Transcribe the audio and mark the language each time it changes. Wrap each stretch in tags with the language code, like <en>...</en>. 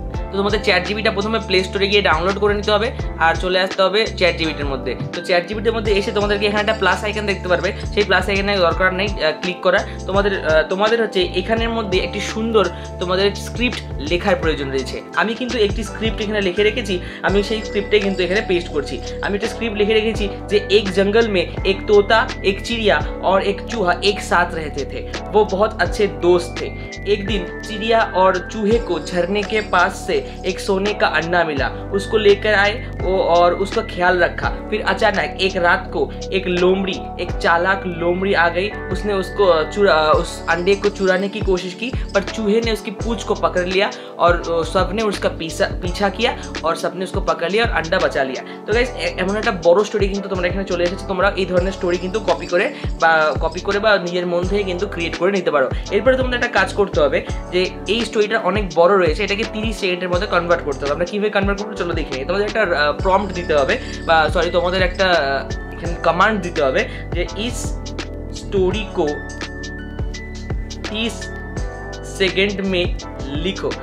<bn>তো তোমাদের চ্যাট জিপিটা প্রথমে প্লে স্টোরে গিয়ে ডাউনলোড করে নিতে হবে আর চলে আসতে হবে চ্যাট জিপিটির মধ্যে। তো চ্যাট জিপিটির মধ্যে এসে তোমাদেরকে এখানে একটা প্লাস আইকন দেখতে পারবে, সেই প্লাস আইকনে দরকার নেই ক্লিক করার। তোমাদের হচ্ছে এখানের মধ্যে একটি সুন্দর তোমাদের স্ক্রিপ্ট লেখার প্রয়োজন রয়েছে। আমি কিন্তু একটি স্ক্রিপ্ট এখানে লিখে রেখেছি, আমি সেই স্ক্রিপ্টে কিন্তু এখানে পেস্ট করছি। আমি একটা স্ক্রিপ্ট লিখে রেখেছি যে</bn> <hi>एक जंगल में एक तोता, एक चिड़िया और एक चूहा एक साथ रहते थे। वो बहुत अच्छे दोस्त थे। एक दिन चिड़िया और चूहे को झरने के पास से एक सोने का अंडा मिला, उसको लेकर आए और उसका ख्याल रखा। फिर अचानक एक रात को एक चालाक लोमड़ी आ गई। उसने उस अंडे को चुराने की कोशिश की पर चूहे ने उसकी पूंछ को पकड़ लिया और सबने उसका पीछा किया और सबने उसको पकड़ लिया और अंडा बचा लिया।</hi> <bn>तो गाइस এমন একটা বড় স্টোরি কিন্তু তোমরা এখানে চলে এসেছে। তোমরা এই ধরনের স্টোরি কিন্তু কপি করে বা নিজের মন থেকে কিন্তু ক্রিয়েট করে নিতে পারো। এরপরে তোমাদের একটা কাজ করতে হবে যে এই স্টোরিটা অনেক বড় রয়েছে, এটাকে 30 সেকেন্ডের মধ্যে কনভার্ট করতে হবে। আমরা কিভাবে কনভার্ট করবো চলো দেখে নিই। তোমাদের একটা প্রম্পট দিতে হবে তোমাদের একটা এখানে কমান্ড দিতে হবে যে</bn> <hi>इस स्टोरी को 30 সেকেন্ড মে লিখো।</hi>